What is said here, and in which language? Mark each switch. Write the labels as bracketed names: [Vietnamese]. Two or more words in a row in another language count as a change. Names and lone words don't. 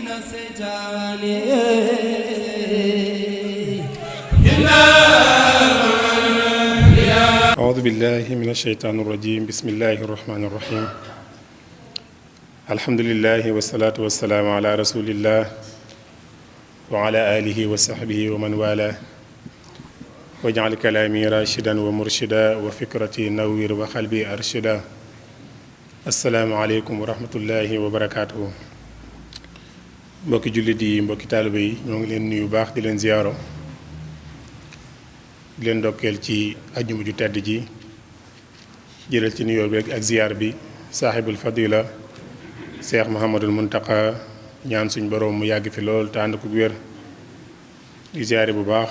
[Arabic] أعوذ بالله من الشيطان الرجيم بسم الله الرحمن الرحيم الحمد لله والصلاة والسلام على رسول الله وعلى آله وصحبه ومن والاه واجعل كلامي راشدا ومرشدا وفكرتي نوير وقلبي أرشدا السلام عليكم ورحمة الله وبركاته [Wolof] mbokki jullit yi mbokki taalibe yi ñoo ngi leen nuyu baax di leen ziyaaro di leen ndokkeel ci ajjuma ju tedd ji jëral ci nuyoo bi ak ziyaar bi [Arabic] صاحب الفضيلة [Wolof] Cheikh Mouhamadul Muntaqa ñaan suñ boroom mu yàgg fi lool te ànd ko wér di ziyaare bu baax